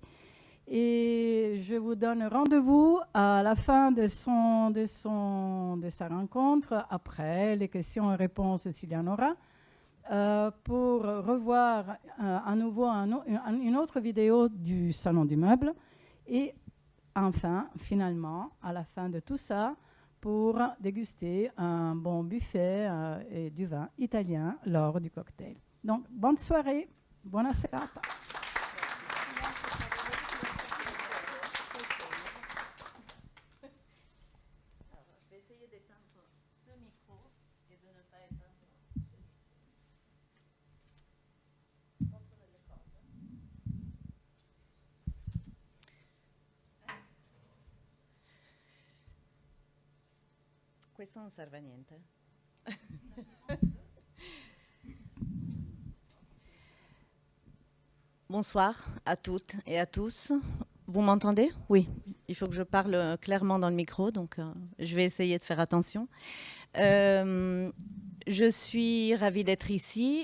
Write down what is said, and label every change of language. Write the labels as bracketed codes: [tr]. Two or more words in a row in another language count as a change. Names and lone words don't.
[fr] Et je vous donne rendez-vous à la fin de sa rencontre, après les questions et réponses s'il y en aura, pour revoir à nouveau une autre vidéo du Salon du Meuble. Et enfin, finalement, à la fin de tout ça, pour déguster un bon buffet et du vin italien lors du cocktail. Donc, bonne soirée, [it] buona serata. [fr] Je vais essayer d'éteindre ce micro et de ne pas éteindre celui-ci. [it] Posso delle cose? Questo non serve a niente. [fr] Bonsoir à toutes et à tous. Vous m'entendez? Oui. Il faut que je parle clairement dans le micro, donc je vais essayer de faire attention. Je suis ravie d'être ici.